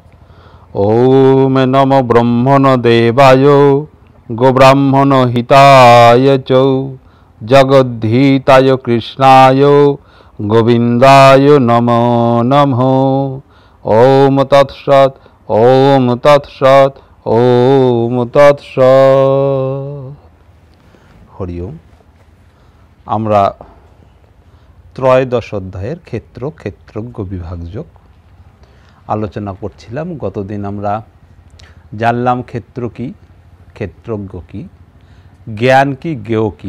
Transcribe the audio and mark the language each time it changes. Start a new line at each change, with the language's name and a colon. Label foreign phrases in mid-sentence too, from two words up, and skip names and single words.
Sanskrit: ওম নমো ব্রহ্মণদেবায় গোব্রাহ্মণ হিতায় চ জগদ্ধিতায় কৃষ্ণায় গোবিন্দায় নমো নমঃ। ওম তৎসৎ। ওম তৎসৎ। ওম তৎসৎ। হরি ওম।
Bangla: আমরা ত্রয়োদশ অধ্যায়ের ক্ষেত্রজ্ঞ বিভাগযোগ আলোচনা করছিলাম। গতদিন আমরা জানলাম ক্ষেত্র কি, ক্ষেত্রজ্ঞ কি, জ্ঞান কি, জ্ঞেয় কি।